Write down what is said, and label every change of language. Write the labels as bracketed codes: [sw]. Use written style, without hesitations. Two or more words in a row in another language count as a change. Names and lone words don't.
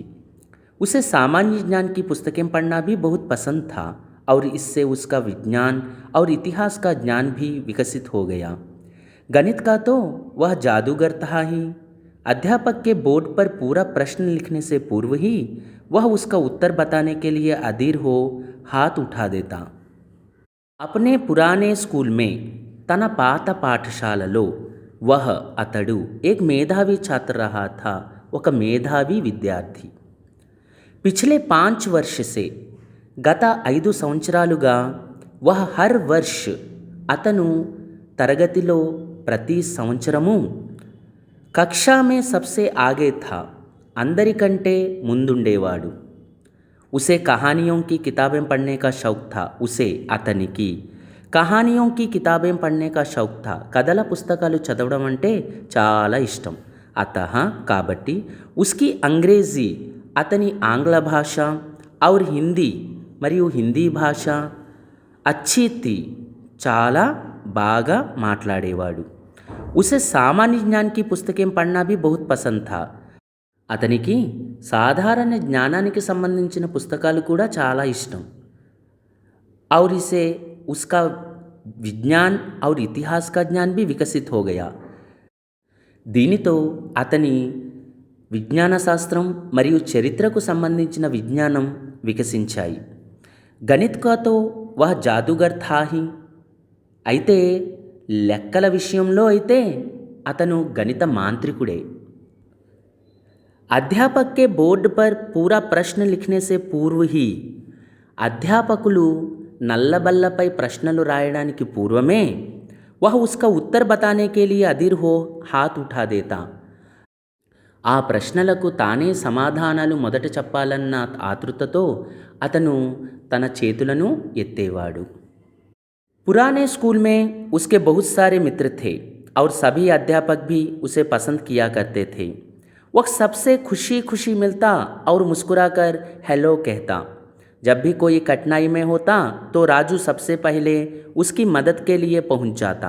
[hi] उसे सामान्य ज्ञान की पुस्तकें पढ़ना भी बहुत पसंद था और इससे उसका विज्ञान और इतिहास का ज्ञान भी विकसित हो गया। गणित का तो वह जादूगर था ही। अध्यापक के बोर्ड पर पूरा प्रश्न लिखने से पूर्व ही वह उसका उत्तर बताने के लिए अधीर हो हाथ उठा देता। अपने पुराने स्कूल में [te] తన పాత పాఠశాలలో [hi] वह అతడు एक मेधावी छात्र रहा था, [te] ఒక మేధావి విద్యార్థి। [hi] पिछले 5 वर्ष से [te] గత 5 సంవత్సరాలుగా [hi] वह हर वर्ष [te] అతను తరగతిలో ప్రతి సంవత్సరము [hi] कक्षा में सबसे आगे था, [te] అందరికంటే ముందుండేవాడు। [hi] उसे कहानियों की किताबें पढ़ने का शौक था। उसे అతనికి కహానియోं की किताबें पढ़ने का शौक था, [te] కథల పుస్తకాలు చదవడం అంటే చాలా ఇష్టం। అతః కాబట్టి [hi] उसकी अंग्रेजी [te] అతని ఆంగ్ల భాష [hi] और हिंदी [te] మరియు హిందీ భాష [hi] अच्छी थी, [te] చాలా బాగా మాట్లాడేవాడు। [hi] उसे सामान्य ज्ञान की पुस्तकें पढ़ना भी बहुत पसंद था। [te] అతనికి సాధారణ జ్ఞానానికి సంబంధించిన పుస్తకాలు కూడా చాలా ఇష్టం। [hi] और इसे उसका विज्ञान और इतिहास का ज्ञान भी विकसित हो गया। [te] దీనితో అతని విజ్ఞాన శాస్త్రం మరియు చరిత్రకు సంబంధించిన విజ్ఞానం వికసించాయి। [hi] गणित का तो वह जादूगर था ही, [te] అయితే లెక్కల విషయంలో అయితే అతను గణిత మాంత్రికుడే। [hi] अध्यापक के बोर्ड पर पूरा प्रश्न लिखने से पूर्व ही [te] అధ్యాపకులు నల్లబల్లపై ప్రశ్నలు రాయడానికి పూర్వమే [hi] वह उसका उत्तर बताने के लिए अधीर हो हाथ उठा देता। [te] ఆ ప్రశ్నలకు తానే సమాధానాలు మొదట చెప్పాలన్న ఆతృతతో అతను తన చేతులను ఎత్తేవాడు। [hi] पुराने स्कूल में उसके बहुत सारे मित्र थे और सभी अध्यापक भी उसे पसंद किया करते थे। वह सबसे खुशी खुशी मिलता और मुस्कुराकर हेलो कहता। जब भी कोई कठिनाई में होता तो राजू सबसे पहले उसकी मदद के लिए पहुंच जाता।